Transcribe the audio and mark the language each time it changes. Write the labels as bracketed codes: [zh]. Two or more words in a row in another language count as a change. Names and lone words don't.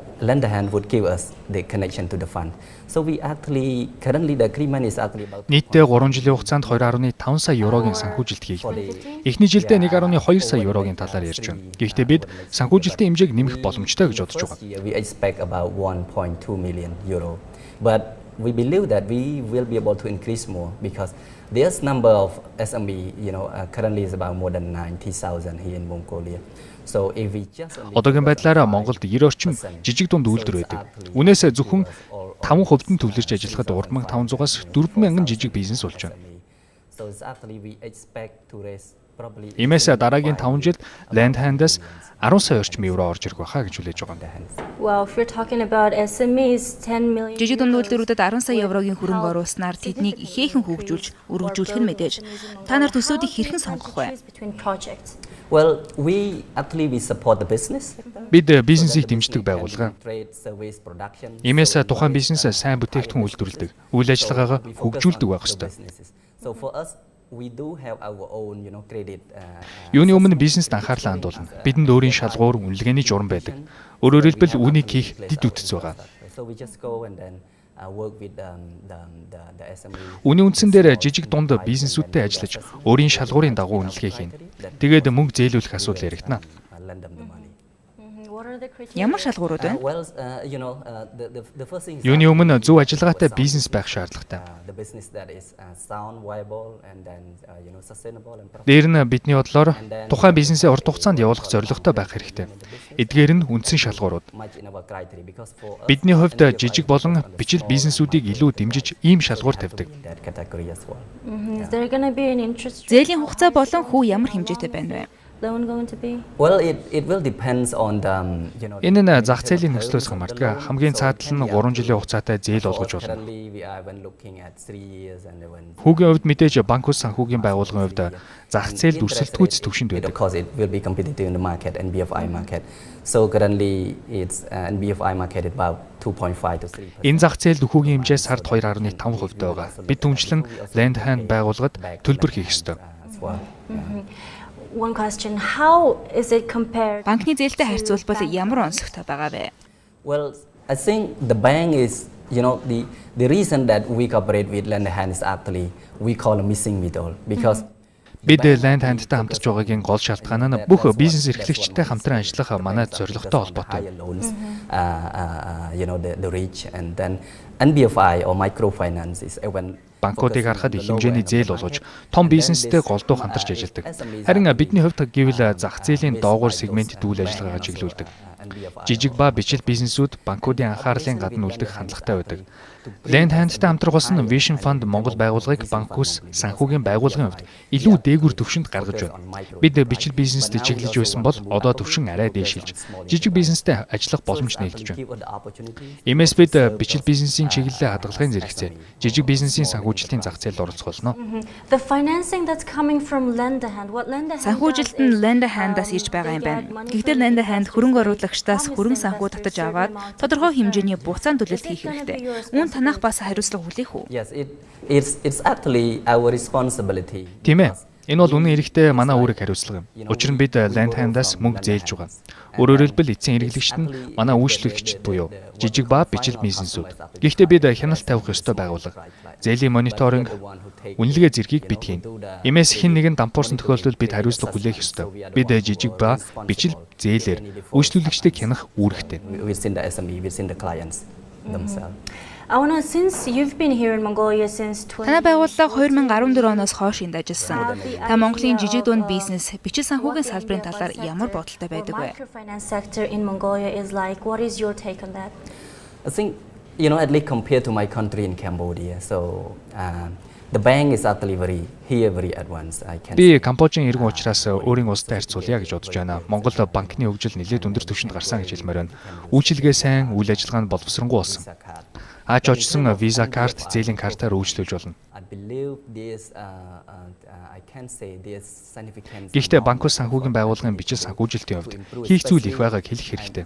[mn] Нийтдээ 3 жилийн хугацаанд 2.5 сая еврогийн санхүүжилт хийх. Эхний жилдээ 1.2 сая еврогийн талаар ярьж байна. Гэхдээ бид санхүүжилтийн хэмжээг нэмэх боломжтой гэж бодож байгаа. [en] We believe that we will be able to increase more because there's number of SME, currently is about more than 90,000 here in Mongolia. So if we just [mn] одоогийн байдлаар Монголд 90 орчим жижиг дунд үйлдвэр байдаг. Үнээс зөвхөн 5% нь төвлөрч ажиллахад 3500-аас 4000 жижиг бизнес болж байна. [en] So actually we expect to raise [mn] Иймээс дараагийн 5 жилд Lend Hand-аас 10 сая орчим евро орж ирэх байхаа гэж хүлээж байгаа юм. [en] Well, if you're talking about SMEs 10 million. [mn] Жижиг дунд үйлдвэрүүдэд 10 сая еврогийн хөрөнгө оруулснаар тэднийг ихээхэн хөгжүүлж, өргөжүүлэх нь мэдээж. Та нар төсөөдийг хэрхэн сонгох вэ? [en] Well, we support the business. [mn] Бид бизнесийг дэмждэг байгууллага. Иймээс тухайн бизнес сайн бүтээгдэхүүн үйлдвэрлэдэг, үйл ажиллагаагаа хөгжүүлдэг байх ёстой. [en] So for us we do have our own, credit. [mn] Юуны өмнө бизнест анхаарлаа хандуулна. Бидэнд өөрийн шалгуур, үнэлгээний журам байдаг. Өөрөөр хэлбэл үүнийг хийх дэд үтс байгаа. [en] So we just go and then work with the SME. [mn] Үүний үндсэн дээр жижиг дунд бизнесүүдтэй ажиллаж, өөрийн шалгуурын дагуу үнэлгээ хийнэ. Тэгээд мөнгө зээлүүлэх асуудал яригдана. Ямар шалгуурууд вэ? Юуны өмнө зөв ажиллагаатай бизнес байх шаардлагатай. Дээр нь бидний бодлоор тухайн бизнесээ урт хугацаанд явуулах зорилготой байх хэрэгтэй. Эдгээр нь үндсэн шалгуурууд. Бидний хувьд жижиг болон бичил бизнесүүдийг илүү дэмжиж ийм шалгуур тавьдаг. Зээлийн хугацаа болон хүү ямар хэмжээтэй байна вэ? [en] Well, it will depends on the [mn] Энэ нь зах зээлийн нөхцлөөс хамаардаг. Хамгийн цаатал нь 3 жилийн хугацаатай зээл олгож болно. Хүүгийн хувьд мэдээж банк ус санхүүгийн байгууллагын хувьд зах зээл дүрсэлтгүйц төвшөнд байдаг. [en] Because it will be competitive in the market and BFI market. So currently it's BFI market is about 2.5 to 3%. [mn] Энэ зах зээл хүүгийн хэмжээ сард 2.5% байгаа. Бид түнчлэн Lend Hand байгууллагад төлбөр хийх ёстой. [en] One question, how is it compared? [mn] Банкны зээлтэй харьцуулбал ямар онцлогтой байгаа вэ? [en] Well, I think the bank is, the reason that we cooperate with Lend Hand is actually we call a missing middle because [mn] Бид Lend Hand-тай хамтарч байгаагийн гол шалтгаан нь бүх бизнес эрхлэгчтэй хамтран ажиллах манайд зорилготой холбоотой. [en] The rich and then NBFI or microfinance is when [mn] банкуудыг харахад их хэмжээний зээл олгож том бизнестэй голдуу хамтарч ажилладаг. Харин бидний хувьд гэвэл зах зээлийн доогуур сегментэд үйл ажиллагаагаа чиглүүлдэг. Жижиг ба бичил бизнесүүд банкуудын анхаарлын гадна үлдэх хандлагатай байдаг. Lend Hand-тай хамтрах болсон Vision Fund Монгол байгууллагыг банк ус санхүүгийн байгууллагын хувьд илүү дээгүр түвшинд гаргаж байна. Бид бичил бизнест чиглэж байсан бол одоо түвшин арай дээшилж жижиг бизнестэй ажиллах боломж нэгдэж байна. Иймээс бид бичил бизнесийн чиглэлээ хадгалагын зэрэгцээ жижиг бизнесийн санхүүжилтийн зах зээлд оролцох болно. [en] The financing that's coming from Lend Hand, what Lend Hand [mn] Санхүүжилт нь Lend Hand-аас ирж байгаа юм байна. Гэхдээ Lend Hand хөрөнгө оруулагчдаас хөрөнгө санхүү татаж аваад тодорхой хэмжээний буцаан төлөлт хийх хэрэгтэй. Танах бас хариуцлага хүлээх үү? [en] Yes, it's actually our responsibility. [mn] Тийм ээ. Энэ бол үнэн хэрэгтээ манай үүрэг хариуцлага юм. Учир нь бид Land Hand-аас мөнгө зээлж байгаа. Өөрөөр хэлбэл эцсийн хэрэглэгчид нь манай үйлчлэгчид буюу жижиг ба бичил бизнесүүд. Гэхдээ бид хяналт тавих ёстой байгууллага. Зээлийн мониторинг, үнэлгээ зэргийг бид хийн. Иймээс хэн нэгэн дампуурсан тохиолдолд бид хариуцлага хүлээх ёстой. Бид жижиг ба bijil зээлээр үйлчлүүлэгчдийг хянах үүрэгтэй. [en] Since you've been here in Mongolia since [mn] Танай байгууллага 2014 оноос хойш энд ажилласан. Та Монголын жижиг дунд бизнес, бичил санхүүгийн салбарын талаар ямар бодолтой байдаг вэ? [en] Microfinance sector in Mongolia is like. What is your take on that? I think, at least compared to my country in Cambodia, so the bank is actually very advanced. [mn] Би Камбожийн иргэн учраас өөрийн улстай харьцуулъя гэж бодож байна. Монгол банкны хөгжил нэлээд өндөр түвшинд гарсан гэж хэлмээр байна. Үйлчилгээ сайн, үйл ажиллагаа нь боловсронгуй болсон. Аач очсон виза карт, зээлийн картаар үйлчлүүлж болно. Гэхдээ банкуд санхүүгийн байгууллагын бичил санхүүжилтийн хувьд хийх зүйл их байгааг хэлэх хэрэгтэй.